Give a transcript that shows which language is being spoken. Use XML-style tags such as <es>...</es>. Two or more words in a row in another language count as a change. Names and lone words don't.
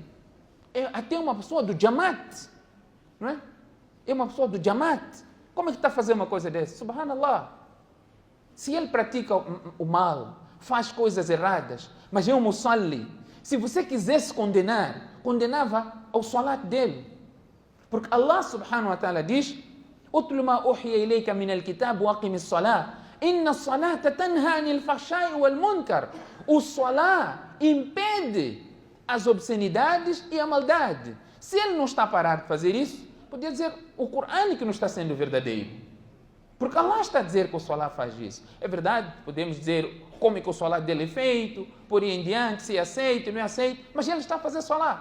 <pt>É até uma pessoa do Jamaat, não é? É uma pessoa do Jamaat. Como é que está a fazer uma coisa dessa? Subhanallah. Se ele pratica o mal, faz coisas erradas, mas é um musalli, se você quisesse condenar, condenava ao salat dele.</pt> <ar>Porque الله سبحانه وتعالى diz: "اتل ما أوحي إليك من الكتاب وأقم الصلاة. إن الصلاة تنهى عن الفحشاء والمنكر."</ar> <pt>O salat impede as obscenidades e a maldade. Se ele não está a parar de fazer isso, podia dizer o Corão que não está sendo verdadeiro. Porque Allah está a dizer que o salat faz isso. É verdade, podemos dizer como é que o salat dele é feito, por aí em diante, se é aceito, não é aceito, mas ele está a fazer salat.</pt>